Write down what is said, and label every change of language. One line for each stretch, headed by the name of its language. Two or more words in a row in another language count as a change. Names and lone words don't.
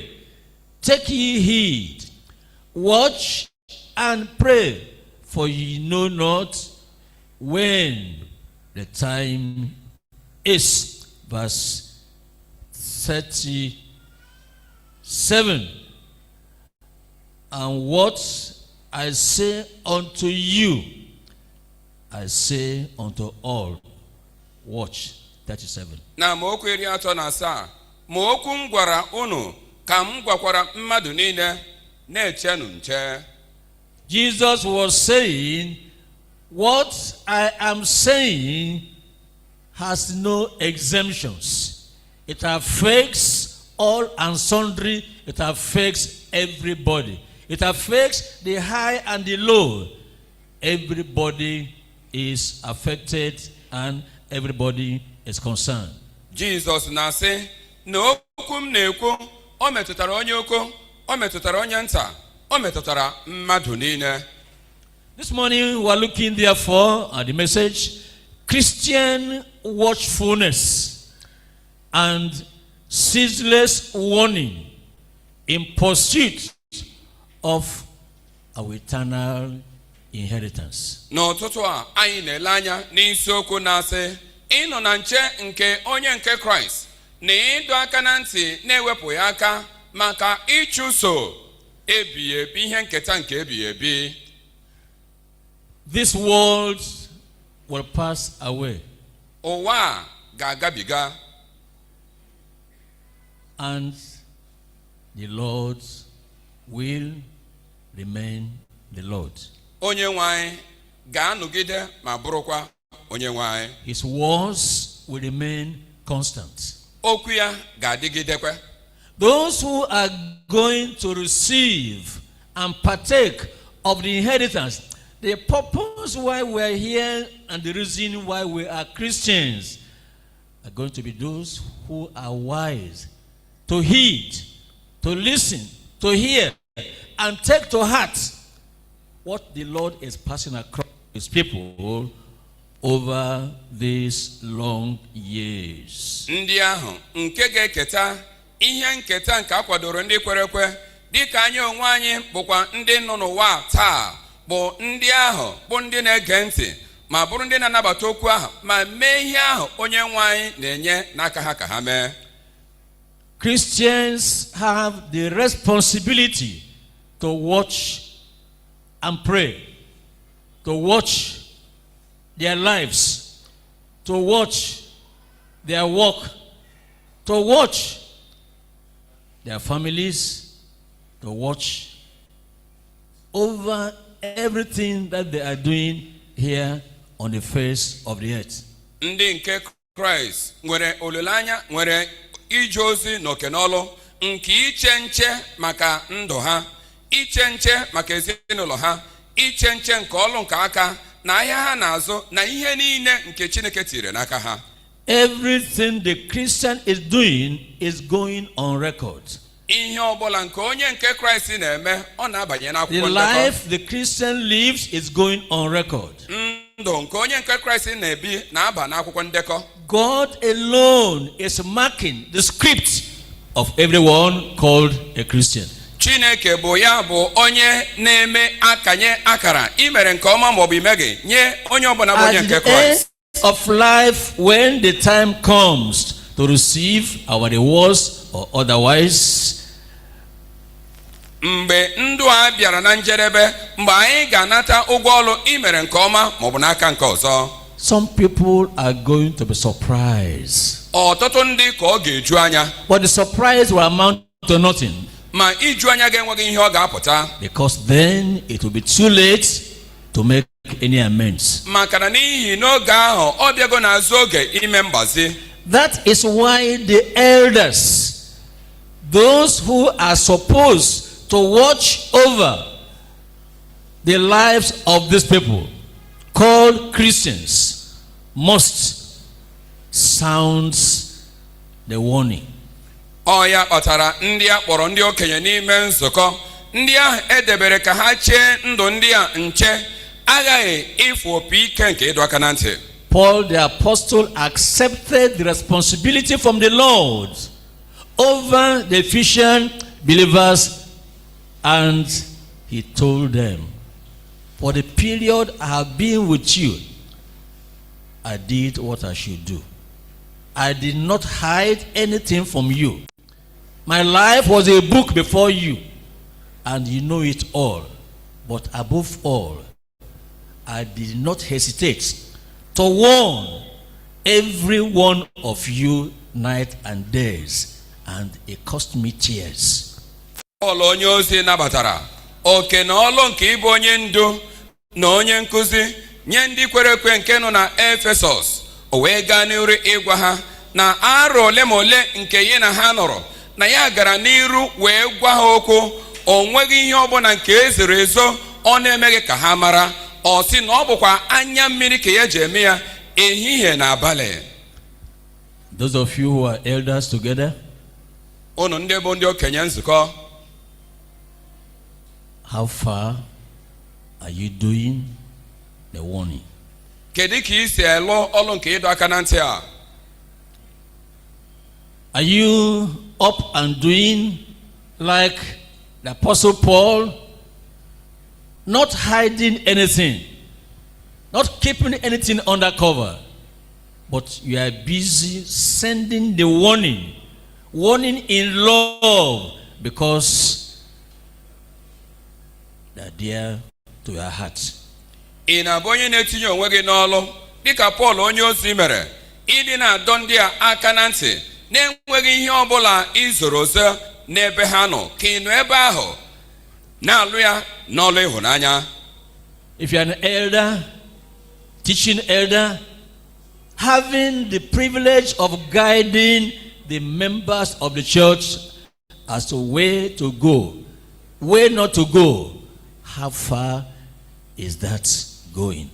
English: Take ye heed, watch and pray, for ye know not when the time is. Verse 37. And what I say unto you, I say unto all. Watch. 37.
Igbo: Na amaokwu 37, ma okwu m gwara unu ka m gwakwara mmadụ niile, na-echenụ nche.
English: Jesus was saying, what I am saying has no exemptions. It affects all and sundry. It affects everybody. It affects the high and the low. Everybody is affected and everybody is concerned.
Igbo: Jesus na-asị na okwu m na-ekwu o metụtara onye ukwu, o metụtara onye nta, o metụtara mmadụ niile.
English: This morning we are looking therefore at the message, Christian watchfulness and ceaseless warning in pursuit of our eternal inheritance.
Igbo: N'ụtụtụ a anyị na-ele anya n'isiokwu na-asị ịnọ na nche nke onye nke Kraịst na ịdọ aka na ntị na-ewepụghị aka maka ịchụso ebighị ebi ihe nketa nke ebighị ebi.
English: This world will pass away.
Igbo: Ụwa ga-agabiga.
English: And the Lord will remain the Lord.
Igbo: Onye nwe anyị ga-anọgide ma bụrụkwa onye nwe anyị.
English: His words will remain constant.
Igbo: Okwu ya ga-adịgidekwa.
English: Those who are going to receive and partake of the inheritance, the purpose why we are here and the reason why we are Christians, are going to be those who are wise to heed, to listen, to hear, and take to heart what the Lord is passing across his people over these long years.
Igbo: Ndị ahụ nke ga-eketa ihe nketa nke akwadoro ndị kwere ekwe dịka anyị onwe anyị bụkwa ndị nọ n'ụwa taa, bụ ndị ahụ bụ ndị na-ege ntị ma bụrụ ndị na-anabata okwu ahụ ma mee ihe ahụ onye nwe anyị na-enye n'aka ha ka ha mee.
English: Christians have the responsibility to watch and pray, to watch their lives, to watch their work, to watch their families, to watch over everything that they are doing here on the face of the earth.
Igbo: Ndị nke Kraịst nwere olileanya, nwere ije ozi n'oke n'ọlụ nke iche nche maka ndụ ha, iche nche maka ezinụlọ ha, iche nche nke ọlụ nke aka na ahịa ha na-azụ na ihe niile nke Chineke tiri n'aka ha.
English: Everything the Christian is doing is going on record.
Igbo: Ihe ọbụla nke onye nke Kraịst na-eme ọ na-abanye n'akwụkwọ ndekọ.
English: The life the Christian lives is going on record.
Igbo: Ndụ nke onye nke Kraịst na-ebi na-aba n'akwụkwọ ndekọ.
English: God alone is marking the script of everyone called a Christian.
Igbo: Chineke bụ ya bụ onye na-eme akanye akara imere nke ọma maọbụ imeghị nye onye ọbụla bụ onye nke Kraịst.
English: Of life, when the time comes to receive our rewards or otherwise,
Igbo: mgbe ndụ a bịara na njedebe, mgbe anyị ga-anata ụgwọ ọlụ imere nke ọma maọbụ n'aka nke ọzọ.
English: Some people are going to be surprised.
Igbo: Ọtụtụ ndị ka ọ ga-eju anya.
English: But the surprise will amount to nothing.
Igbo: Ma iju anya ga-enweghị ihe ọ ga-apụta.
English: Because then it will be too late to make any amends.
Igbo: Maka na n'ihi n'oge ahụ ọ bịago n'azụ oge ime mgbazi.
English: That is why the elders, those who are supposed to watch over the lives of these people, called Christians, must sound the warning.
Igbo: Ọ ya kpatara ndị a kpọrọ ndị okenye n'ime nzukọ, ndị ahụ edebere ka ha chee ndụ ndị a nche, aghaghị ịfụ opi ike nke ịdọ aka na ntị.
English: Paul the apostle accepted the responsibility from the Lord over the Ephesian believers, and he told them, for the period I have been with you, I did what I should do. I did not hide anything from you. My life was a book before you, and you know it all. But above all, I did not hesitate to warn every one of you night and days, and it cost me tears.
Igbo: Paul onye ozi nabatara oke na ọlụ nke ịbụ onye ndu na onye nkụzi nye ndị kwere ekwe nke nọ na Efesọs, o wee gaa n'iru ịgwa ha na arọ ole ma ole nke ya na ha nọrọ na ya gara n'iru wee gwa ha okwu o nweghị ihe ọbụla nke ezoro ezo ọ na-emeghị ka ha mara ọ sị na ọ bụkwa anya mmiri ka ya ji eme ya ehihie na abalị.
English: Those of you who are elders together,
Igbo: unu ndị bụ ndị okenye nzukọ,
English: how far are you doing the warning?
Igbo: kedu ka ị si elu ọlụ nke ịdọ aka na ntị a?
English: Are you up and doing like the Apostle Paul, not hiding anything, not keeping anything under cover, but you are busy sending the warning in love, because they are dear to your heart?
Igbo: ị na-abụ onye na-etinye onwe gị n'ọlụ dịka Pọl onye ozi mere, ịdị na-adọ ndị a aka na ntị na-enweghị ihe ọbụla izoro ozo n'ebe ha nọ, ka ị nọ ebe ahụ na-alụ ya n'ọlụ ịhụnanya?
English: If you are an elder, teaching elder, having the privilege of guiding the members of the church as to where to go, where not to go, how far is that going?